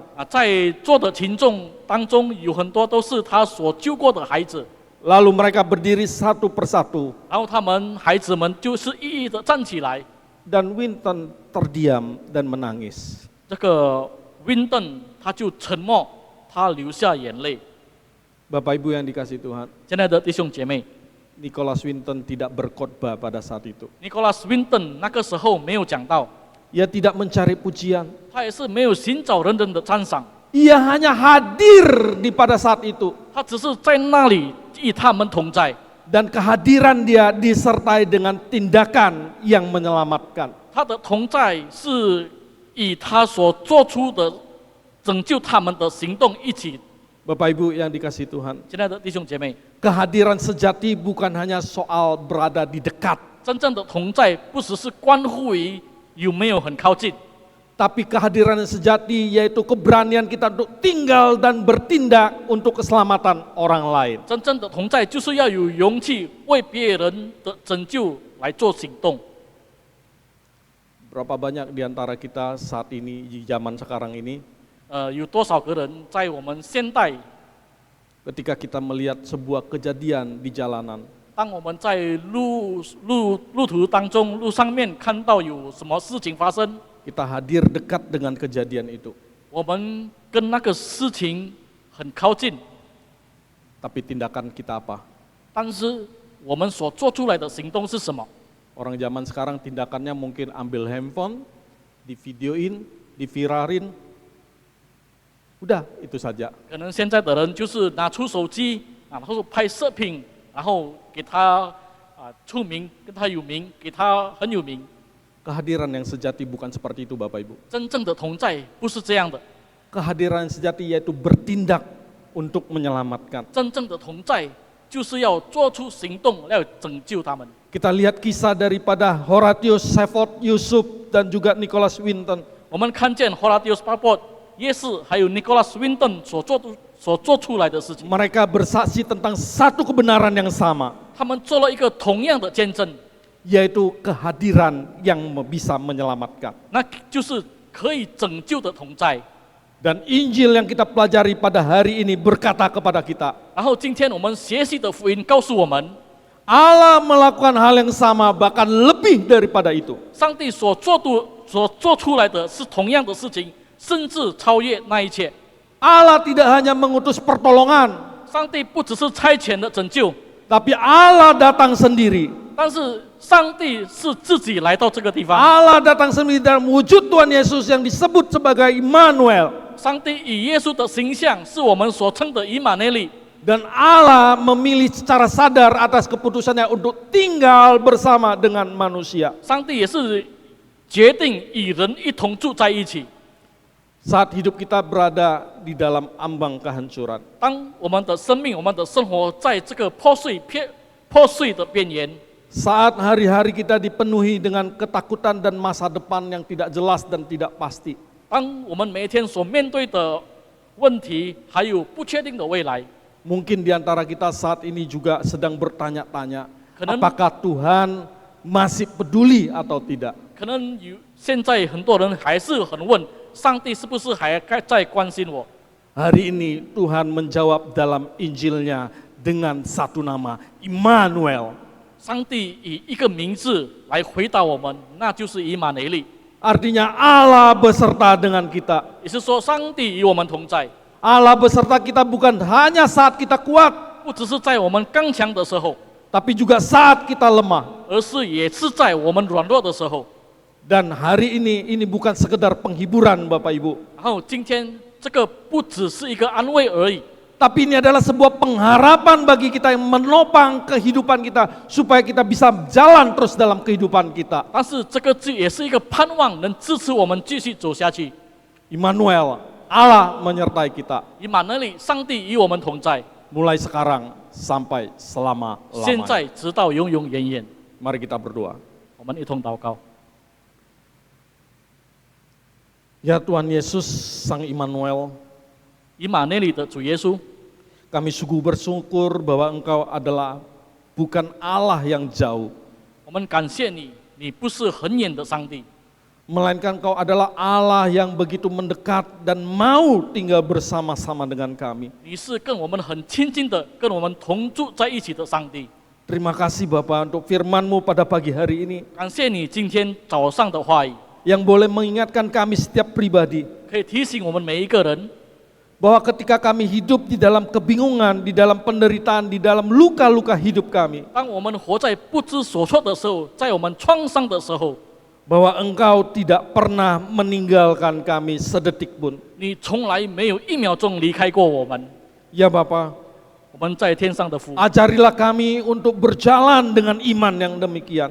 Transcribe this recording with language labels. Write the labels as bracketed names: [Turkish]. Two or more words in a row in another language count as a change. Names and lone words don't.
[Chinese] 在座的群众当中有很多都是他所救过的孩子， [Indonesian] Lalu mereka berdiri satu persatu [Chinese] 然后孩子们就是一一的站起来。 [Indonesian] dan Winton terdiam dan menangis. [Chinese] 这个 Winton 他就沉默，他流下眼泪。 [Indonesian] Bapak Ibu yang dikasihi Tuhan, [Chinese] 亲爱的弟兄姐妹 [Indonesian] Nicholas Winton tidak berkhotbah pada saat itu. [Chinese] ，Nicholas Winton 那个时候没有讲道， [Indonesian] Ia tidak mencari pujian. [Chinese] 他也是没有寻找人的赞赏， [Indonesian] Ia hanya hadir pada saat itu. [Chinese] 他只是在那里与他们同在。 [Indonesian] Dan kehadiran dia disertai dengan tindakan yang menyelamatkan. [Chinese] 他的同在是以他所做出的拯救他们的行动一起。 [Indonesian] Bapak Ibu yang dikasihi Tuhan, [Chinese] 亲爱的弟兄姐妹， [Indonesian] kehadiran sejati bukan hanya soal berada di dekat, [Chinese] 真正的同在不只是关乎于有没有很靠近， [Indonesian] tapi kehadiran yang sejati yaitu keberanian kita untuk tinggal dan bertindak untuk keselamatan orang lain. [Chinese] 真正的同在就是要有勇气为别人的拯救来做行动。 [Indonesian] Berapa banyak di antara kita saat ini di zaman sekarang ini, [Chinese] 有多少个人在我们现代， [Indonesian] ketika kita melihat sebuah kejadian di jalanan, [Chinese] 当我们在路途当中路上面看到有什么事情发生， [Indonesian] kita hadir dekat dengan kejadian itu, [Chinese] 我们跟那个事情很靠近， [Indonesian] tapi tindakan kita apa? [Chinese] 但是我们所做出来的行动是什么？ [Indonesian] Orang zaman sekarang tindakannya mungkin ambil handphone, divideoin, diviralin, udah itu saja. [Chinese] 可能现在的人就是拿出手机然后拍摄品，然后给他出名，跟他有名，给他很有名。 [Indonesian] Kehadiran yang sejati bukan seperti itu Bapak Ibu. [Chinese] 真正的同在不是这样的， [Indonesian] Kehadiran yang sejati yaitu bertindak untuk menyelamatkan. [Chinese] 真正的同在就是要做出行动，要拯救他们。 [Indonesian] Kita lihat kisah daripada Horatius Sefot Yusuf dan juga Nicholas Winton. [Chinese] 我们看见 Horatius Sefot 耶士还有 Nicholas Winton 所做出来的事情， [Indonesian] Mereka bersaksi tentang satu kebenaran yang sama, [Chinese] 他们做了一个同样的见证， [Indonesian] yaitu kehadiran yang bisa menyelamatkan. [Chinese] 那就是可以拯救的同在。 [Indonesian] Dan Injil yang kita pelajari pada hari ini berkata kepada kita, [Chinese] 然后今天我们学习的福音告诉我们， [Indonesian] Allah melakukan hal yang sama bahkan lebih daripada itu. [Chinese] 上帝所做出来的是同样的事情，甚至超越那一切。 [Indonesian] Allah tidak hanya mengutus pertolongan, [Chinese] 上帝不只是差遣的拯救， [Indonesian] tapi Allah datang sendiri. [Chinese] 但是上帝是自己来到这个地方。 [Indonesian] Allah datang sendiri dalam wujud Tuhan Yesus yang disebut sebagai Immanuel. [Chinese] 上帝以耶稣的形象是我们所称的以马内利， [Indonesian] Dan Allah memilih secara sadar atas keputusannya untuk tinggal bersama dengan manusia. [Chinese] 上帝也是决定与人一同住在一起。 [Indonesian] Saat hidup kita berada di dalam ambang kehancuran, [Chinese] 当我们的生命、我们的生活在这个破碎的边缘， [Indonesian] saat hari-hari kita dipenuhi dengan ketakutan dan masa depan yang tidak jelas dan tidak pasti, [Chinese] 当我们每一天所面对的问题还有不确定的未来， [Indonesian] mungkin di antara kita saat ini juga sedang bertanya-tanya, Kenapa? apakah Tuhan masih peduli atau tidak? [Chinese] 可能现在很多人还是很问，上帝是不是还在关心我？ [Indonesian] Hari ini Tuhan menjawab dalam Injilnya dengan satu nama, Immanuel. [Chinese] 上帝以一个名字来回答我们，那就是以马内利， [Indonesian] Artinya Allah beserta dengan kita. [Chinese] 也是说上帝与我们同在， [Indonesian] Allah beserta kita bukan hanya saat kita kuat, [Chinese] 不只是在我们刚强的时候， [Indonesian] tapi juga saat kita lemah. [Chinese] 而是也是在我们软弱的时候。 [Indonesian] Dan hari ini bukan sekedar penghiburan Bapak Ibu, [Chinese] 然后今天这个不只是一个安慰而已， [Indonesian] tapi ini adalah sebuah pengharapan bagi kita yang menopang kehidupan kita supaya kita bisa jalan terus dalam kehidupan kita. [Chinese] 但是这个也是一个盼望，能支持我们继续走下去。 [Indonesian] Immanuel, Allah menyertai kita. [Chinese] 以马内利，上帝与我们同在， [Indonesian] Mulai sekarang sampai [Chinese] 现 [Indonesian] selama-lamanya. [Chinese] 在直到永永远远。 [Indonesian] Mari kita berdoa. [Chinese] 我们一同祷告。 [Indonesian] Ya Tuhan Yesus, Sang Immanuel, [Chinese] 以马内利的主耶稣， [Indonesian] kami sungguh bersyukur bahwa Engkau adalah bukan Allah yang jauh, [Chinese] 我们感谢你，你不是很远的上帝， [Indonesian] melainkan Engkau adalah Allah yang begitu mendekat dan mau tinggal bersama-sama dengan kami. [Chinese] 你是跟我们很亲近的，跟我们同住在一起的上帝。 [Indonesian] Terima kasih Bapa untuk firman-Mu pada pagi hari ini, [Chinese] 感谢你今天早上的话语， [Indonesian] yang boleh mengingatkan kami setiap pribadi, [Chinese] 可以提醒我们每一个人， [Indonesian] bahwa ketika kami hidup di dalam kebingungan, di dalam penderitaan, di dalam luka-luka hidup kami, [Chinese] 当我们活在不知所措的时候，在我们创伤的时候， [Indonesian] bahwa Engkau tidak pernah meninggalkan kami sedetik pun. [Chinese] 你从来没有一秒钟离开过我们。 [Indonesian] Ya Bapa, [Chinese] 我们在天上的父， [Indonesian] ajarilah kami untuk berjalan dengan iman yang demikian.